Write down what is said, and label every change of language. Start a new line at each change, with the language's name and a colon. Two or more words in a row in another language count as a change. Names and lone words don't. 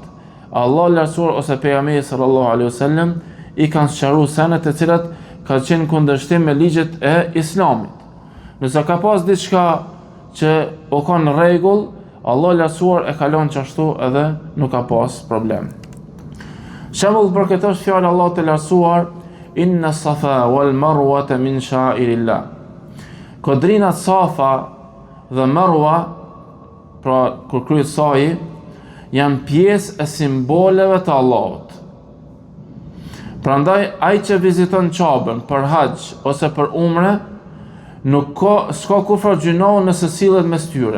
Albanian: Allah lartësuar ose pejgamberi
Arabic: صلى الله عليه وسلم
Albanian: i kanë sqaruar senet të cilat kanë qenë kundërshtim me ligjet e Islamit. Nëse ka pas diçka që o ka në rregull, Allah lartësuar e kalon çashtu edhe nuk ka pas problem. Shembull për këtë është fjalë Allah të lartësuar
Arabic: إن الصفا والمروة من شعائر الله.
Albanian: Kodrinat Safa dhe Marwa, pra kur kryet saji, janë pjesë e simboleve të Allahut. Prandaj ai që viziton Qabën për haxh ose për umre, s'ka kufar gjunahu nëse sillet mes tyre.